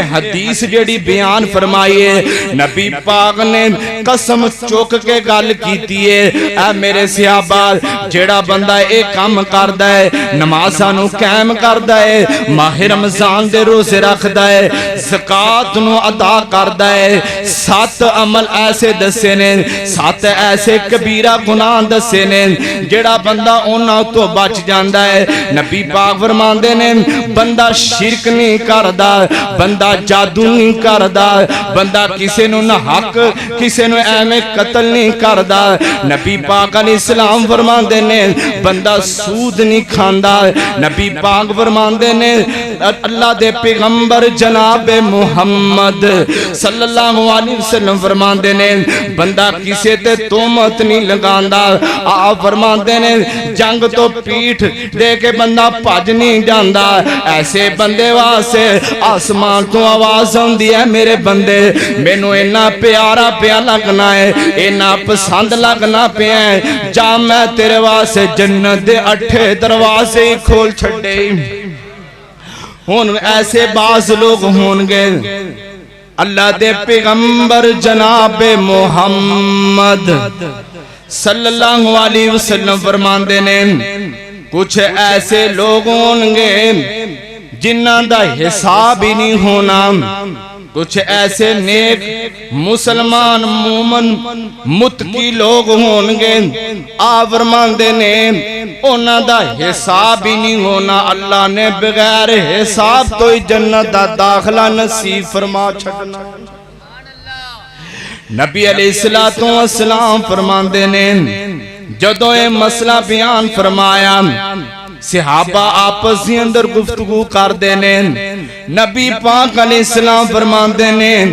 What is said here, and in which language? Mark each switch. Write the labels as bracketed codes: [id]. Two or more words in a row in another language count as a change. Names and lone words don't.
[pa] حدیث جڑی بیان فرمائی ہے، نبی پاک نے قسم چوک کے گل کیتی ہے اے میرے صحابہ جیڑا بندہ ایک کام کردہ ہے، نمازاں نو قائم کردہ ہے، ماہ رمضان دے روزے رکھدہ ہے، زکوٰۃ نو ادا کردہ ہے، 7 عمل ایسے دسے نے، 7 ایسے کبیرہ گناہ دسے نے جیڑا بندہ انہاں تو بچ جاندہ ہے۔ نبی پاک فرماندے نے بندہ شرک نہیں کردہ، بندہ جادو نہیں کردہ، بندہ کسے نو نہ حق کسے نو ایمیں قتل نہیں کردہ، نبی پاک [ar] علیہ السلام [pa] فرماندے نے بندہ سود نہیں کھاندا، نبی پاک فرماندے نے اللہ دے پیغمبر جناب محمد [ar] صلی اللہ علیہ وسلم [pa] فرماندے نے بندہ کسے تے تہمت نہیں لگاندا، آپ فرماندے نے جنگ تو پیٹھ دے کے بندہ بھج نہیں جاندا، ایسے بندے واسے آسمان تو آواز ہوندی ہے میرے بندے مینوں اینا پیارا پیا لگنا ہے، اینا پسند لگنا پیا ہے، جا میں تیرے واسے جنت دے 8 دروازے کھول چھڑے۔ ہون ایسے بعض لوگ ہونگے اللہ دے پیغمبر جناب محمد [ar] صلی اللہ علیہ [pa] وسلم فرماندے نے کچھ ایسے لوگ ہونگے جنہاں دا حساب ہی نہیں ہونا، کچھ ایسے نیک مسلمان مومن متقی لوگ ہونگے آپ فرماندے نے انہاں دا حساب ہی نہیں ہونا، اللہ نے بغیر حساب تو ہی جنت دا داخلہ نصیب فرما چھڑنا۔ نبی [ar] علیہ السلام [pa] فرماندے نے جدوں اے مسئلہ بیان فرمایا صحابہ آپس ہی اندر گفتگو کر دینے، نبی پاک [ar] علیہ السلام [pa] فرماندے نے